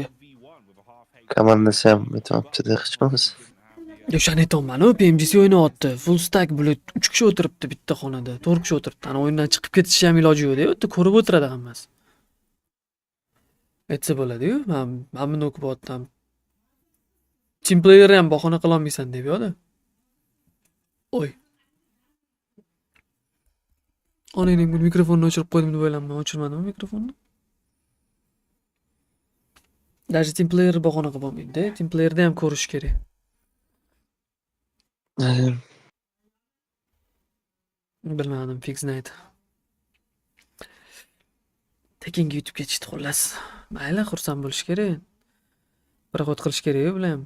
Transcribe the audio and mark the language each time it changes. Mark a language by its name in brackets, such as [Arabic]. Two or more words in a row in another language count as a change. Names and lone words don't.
[Uzbek] Komandasi ham aytmoqchi-da hech bo'lmasa. Yo, shani aytolman, PMGC o'ynayapti. [English] Full stack [Uzbek] bulut 3 kishi o'tiribdi bitta xonada. 4 kishi o'tiribdi. Ana o'yindan chiqib ketish ham iloji yo'q-da, u yerda ko'rib o'tiradi hammasi. Aytsa bo'ladi-yu, men buni o'qib o'tdim. [English] Team player [Uzbek] ham bahona qila olmaysan deb yo'da. Oy. Onaning mikrofonni o'chirib qo'ydim deb o'yladim, o'chirmadim mikrofonni. Даже [English] team player [Uzbek] bahona qilib olmaydi-da, team playerda ham ko'rish kerak. Bilmadim, [English] fix night. [Uzbek] Tekinga yutib ketishdi xullas. Mayli, xursand bo'lish kerak. Bir xot qilish kerak-ku bilan.